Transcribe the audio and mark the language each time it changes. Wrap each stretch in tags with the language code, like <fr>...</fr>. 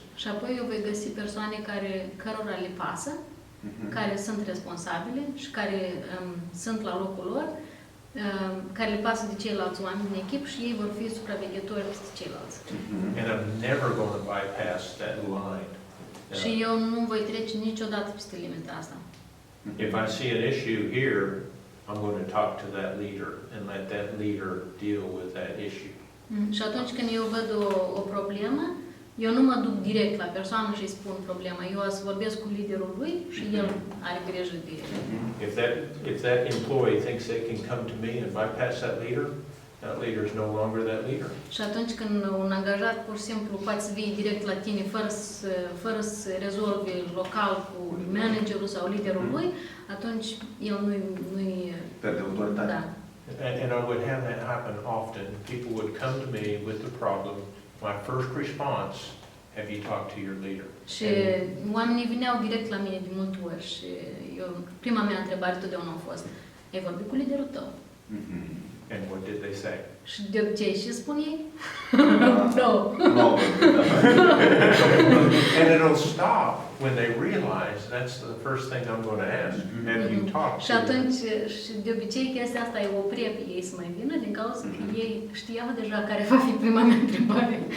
<ro>Și apoi eu voi găsi persoane cărora le pasă, care sunt responsabile și care sunt la locul lor, care le pasă de ceilalți oameni din echipă și ei vor fi supraveghetori peste ceilalți.</ro> <en>And I'm never going to bypass that line.</en> <ro>Și eu nu voi trece niciodată peste limita asta.</ro> <en>If I see an issue here, I'm going to talk to that leader and let that leader deal with that issue.</en> <ro>Și atunci când eu văd o problemă, eu nu mă duc direct la persoană și îi spun problema. Eu o să vorbesc cu liderul lui și el are grijă de el.</ro> <en>If that employee thinks they can come to me and bypass that leader is no longer that leader.</en> <ro>Și atunci când un angajat pur și simplu poate să vie direct la tine fără să rezolve local cu managerul sau liderul lui, atunci el nu-i... Perde autoritate. Da.</ro> <en>And I would have that happen often. People would come to me with the problem. My first response, have you talked to your leader?</en> <ro>Și oamenii vineau direct la mine de multe ori și prima mea întrebare totdeauna a fost: ai vorbit cu liderul tău?</ro> <en>And what did they say?</en> <ro>Și de obicei ce spun ei? No.</ro> <en>And it'll stop when they realize that's the first thing I'm going to ask. Have you talked</en> <ro>Și</ro> <en>to</en> <ro>atunci, și de obicei chestia asta îi oprea pe ei să mai vină din cauza că ei știau deja care va fi prima mea întrebare.</ro>